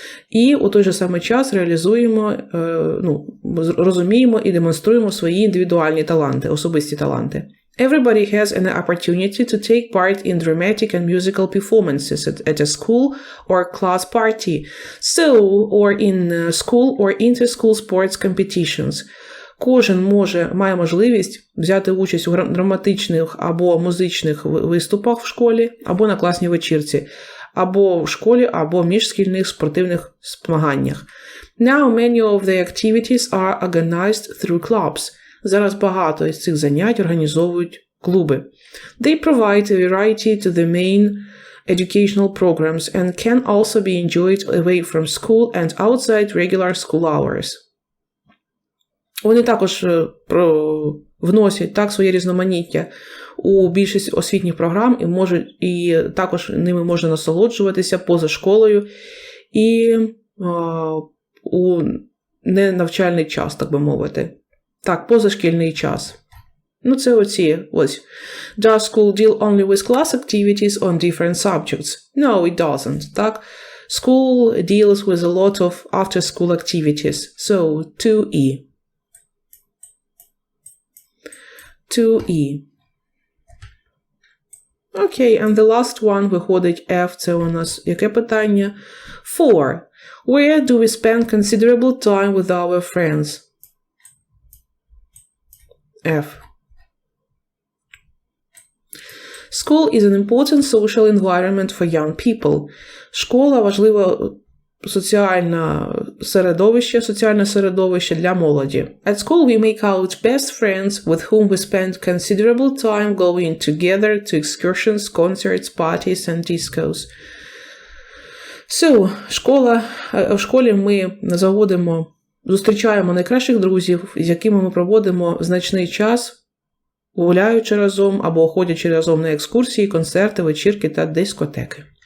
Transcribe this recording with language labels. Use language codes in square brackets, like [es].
[uk] І у той же самий час реалізуємо, розуміємо і демонструємо свої індивідуальні таланти, особисті таланти. [en] Everybody has an opportunity to take part in dramatic and musical performances at a school or class party, or in school or inter-school sports competitions. [uk] Кожен має можливість взяти участь у драматичних або музичних виступах в школі, або на класній вечірці, або в школі, або в міжшкільних спортивних змаганнях. [en] Now many of the activities are organized through clubs. [uk] Зараз багато із цих занять організовують клуби. [en] They provide a variety to the main educational programs and can also be enjoyed away from school and outside regular school hours. [uk] Вони також вносять так своє різноманіття у більшість освітніх програм і також ними можна насолоджуватися поза школою і у ненавчальний час, так би мовити. Так, позашкільний час. Ну, це ось. [en] Does school deal only with class activities on different subjects? No, it doesn't. Так? School deals with a lot of after-school activities. So, 2E. 2E. Окей, and the last one [uk] виходить [en] F. [uk] Це у нас яке питання? 4. [en] Where do we spend considerable time with our friends? F. School is an important social environment for young people. [uk] Школа – важливе соціальне середовище для молоді. [en] At school we make out best friends with whom we spend considerable time going together to excursions, concerts, parties and discos. [uk] So, в школі ми зустрічаємо найкращих друзів, з якими ми проводимо значний час, гуляючи разом або ходячи разом на екскурсії, концерти, вечірки та дискотеки.